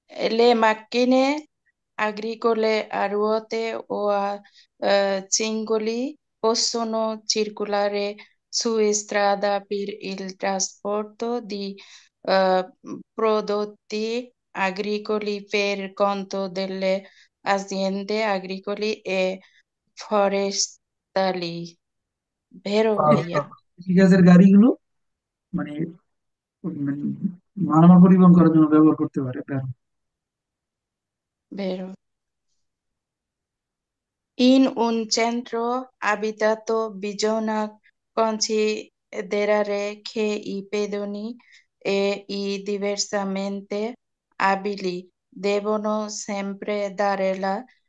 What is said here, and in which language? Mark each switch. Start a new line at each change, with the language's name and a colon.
Italian: Le macchine agricole a ruote o a cingoli possono circolare su strada per il trasporto di eh, prodotti agricoli per conto delle aziende agricole e forestali. Vero, ভাইয়া?
Bangla: কৃষিকাজের গাড়িগুলো মানে মানে মালামাল পরিবহন করার জন্য ব্যবহার করতে পারে, বেরো।
Italian: Vero. In un centro abitato bisogna considerare che i pedoni e i diversamente abili devono sempre dare la